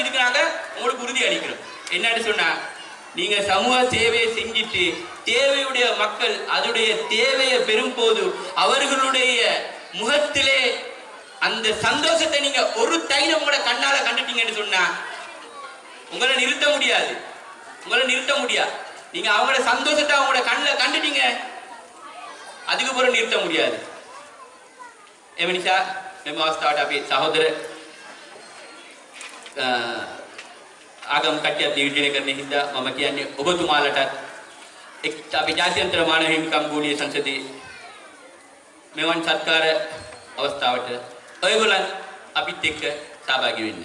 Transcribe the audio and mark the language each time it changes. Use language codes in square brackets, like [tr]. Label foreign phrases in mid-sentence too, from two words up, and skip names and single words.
[ta] இதுக்கு நாங்க உங்களுக்கு உறுதி அளிக்கிறோம். என்னன்னு சொன்னா, நீங்க சமூக சேவையை செஞ்சிட்டு தேவையுடைய மக்கள் அதனுடைய தேவையை பெறும் போது அவர்களுடைய முகத்திலே அந்த சந்தோஷத்தை நீங்க ஒரு தைலம் கூட கண்ணால கண்டுட்டீங்கன்னு சொன்னா உங்களை நிறுத்த முடியாது. உங்களை நிறுத்த முடியாது. நீங்க அவங்களோட சந்தோஷத்தை அவங்களோட கண்ணில் கண்டுட்டீங்க, அதுக்கு பிறகு நிறுத்த முடியாது. [si] එමනිසා මෙම අවස්ථාවට අපේ සහෝදර ආගම් කට්ටියක් නියෝජනය කරන හින්දා මම කියන්නේ ඔබතුමාලටත් අපේ ජාත්‍යන්තර මානව හිමිකම් ගෝලීය සංසදයේ මෙවන් සත්කාර අවස්ථාවට ඔයගොල්ලන් අපිත් එක්ක සහභාගී වෙන්න.